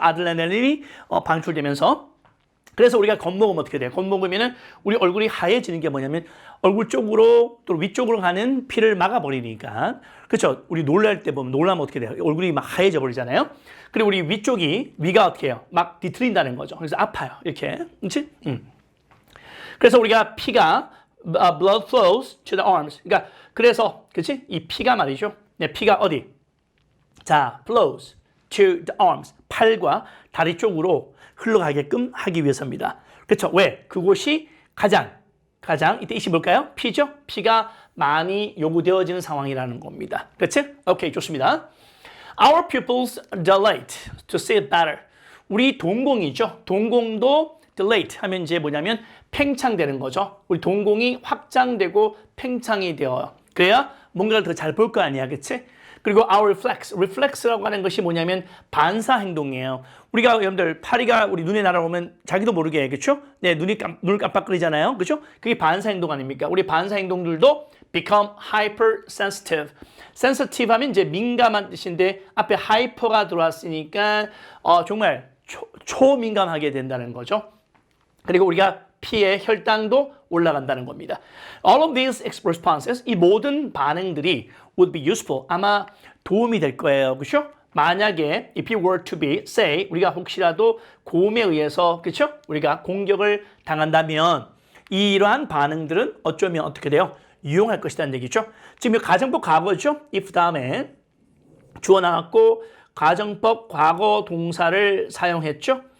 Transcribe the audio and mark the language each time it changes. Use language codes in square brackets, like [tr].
[ko] 아드레날린이 방출되면서. 그래서 우리가 겁먹으면 어떻게 돼요? 겁먹으면은 우리 얼굴이 하얘지는 게 뭐냐면 얼굴 쪽으로 또 위쪽으로 가는 피를 막아버리니까. 그렇죠? 우리 놀랄 때 보면 놀라면 어떻게 돼요? 얼굴이 막 하얘져 버리잖아요. 그리고 우리 위가 어떻게 해요? 막 뒤틀린다는 거죠. 그래서 아파요. 이렇게. 그렇지? 그래서 우리가 피가 [en] blood flows to the arms. [ko] 그러니까 그래서 그렇지? 이 피가 말이죠. 네, 피가 어디? 자, [en] flows to the arms. [ko] 팔과 다리 쪽으로 흘러가게끔 하기 위해서입니다. 그렇죠? 왜? 그곳이 가장 이때 이시 뭘까요? 피죠? 피가 많이 요구되어지는 상황이라는 겁니다. 그렇지? 오케이, 좋습니다. [en] Our pupils dilate to see it better. [ko] 우리 동공이죠. 동공도 dilate 하면 이제 뭐냐면 팽창되는 거죠. 우리 동공이 확장되고 팽창이 되어요. 그래야 뭔가를 더 잘 볼 거 아니야, 그렇지? 그리고 our reflex라고 하는 것이 뭐냐면 반사 행동이에요. 우리가 여러분들 파리가 우리 눈에 날아오면 자기도 모르게 그렇죠? 네, 눈을 깜빡거리잖아요, 그렇죠? 그게 반사 행동 아닙니까? 우리 반사 행동들도 [en] become hypersensitive. [ko] sensitive 하면 이제 민감한 뜻인데 앞에 hyper가 들어왔으니까 정말 초민감하게 된다는 거죠. 그리고 우리가 피의 혈당도 올라간다는 겁니다. [en] All of these responses, [ko] 이 모든 반응들이 [en] would be useful. [ko] 아마 도움이 될 거예요. 그렇죠? 만약에 [en] if you were to be, say, [ko] 우리가 혹시라도 고음에 의해서 그렇죠? 우리가 공격을 당한다면 이러한 반응들은 어쩌면 어떻게 돼요? 유용할 것이라는 얘기죠. 지금 가정법 과거죠? if 다음에 주어 나왔고 가정법 과거 동사를 사용했죠.